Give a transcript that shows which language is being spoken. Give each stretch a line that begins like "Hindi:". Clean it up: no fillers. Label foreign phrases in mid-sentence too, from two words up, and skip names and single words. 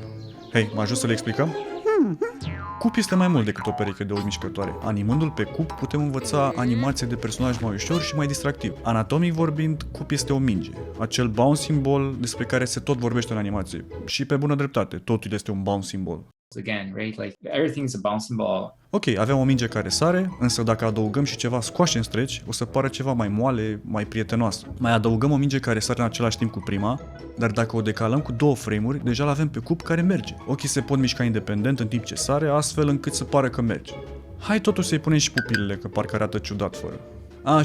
Romanian: Hei, mă ajut să le explicăm? Coop este mai mult decât o pereche de ochi mișcătoare. Animându-l pe Coop putem învăța animație de personaj mai ușor și mai distractiv. Anatomic vorbind, Coop este o minge. Acel
English: bouncing ball
Romanian: despre care se tot vorbește în animație. Și pe bună dreptate, totul este un
English: bouncing ball. Again, right? Like everything's a bouncing ball.
Romanian: Ok, avem o minge care sare, însă dacă adăugăm și ceva
English: squash and stretch,
Romanian: o să pară ceva mai moale, mai prietenoasă. Mai adăugăm o minge care sare în același timp cu prima, dar dacă o decalăm cu 2 frame-uri, deja l-avem pe Coop care merge. Ochii se pot mișca independent în timp ce sare, astfel încât să pară că merge. Hai totuși să-i punem și pupilele, că parcă arată ciudat fără.